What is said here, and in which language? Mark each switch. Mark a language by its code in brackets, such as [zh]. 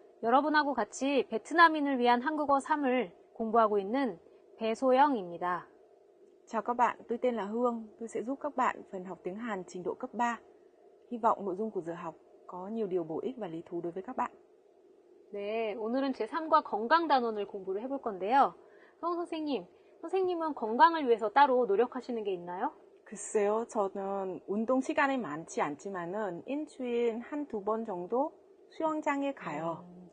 [ko] 여러분하고 같이 베트남인을 위한 한국어 3을 공부하고 있는 배소영입니다. [vi] Chào các bạn, tôi tên là Hương. Tôi sẽ giúp các bạn phần học tiếng Hàn trình độ cấp 3. Hy vọng nội dung của giờ học có nhiều điều bổ ích và lý thú đối với các bạn. [ko] 네, 오늘은 제3과 건강 단원을 공부를 해볼 건데요. 성 선생님은 건강을 위해서 따로 노력하시는 게 있나요? 글쎄요, 저는 운동 시간이 많지 않지만은 일주일에 한두 번 정도 수영장에 가요.